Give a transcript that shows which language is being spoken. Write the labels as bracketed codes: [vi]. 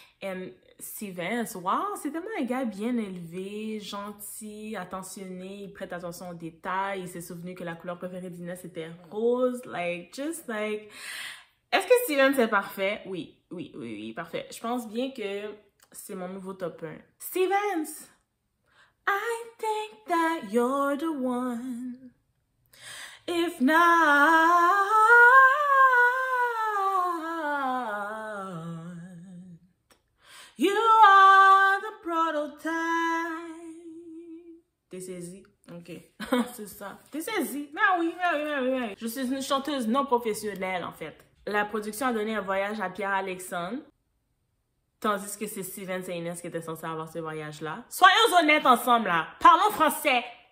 [fr] Et Stevens, wow, c'est tellement un gars bien élevé, gentil, attentionné, il prête attention aux détails, il s'est souvenu que la couleur préférée d'Inès était rose, [en] just like... [fr] Est-ce que Stevens est parfait? Oui, parfait. Je pense bien que c'est mon nouveau top 1. Stevens! [en] I think that you're the one. If not, you are the prototype. [fr] T'es saisi? Ok, c'est ça. T'es saisi? Ben oui. Je suis une chanteuse non professionnelle, en fait. La production a donné un voyage à Pierre-Alexandre, tandis que c'est Stevens et Inès qui étaient censés avoir ce voyage-là. Soyons honnêtes ensemble, là. Parlons français.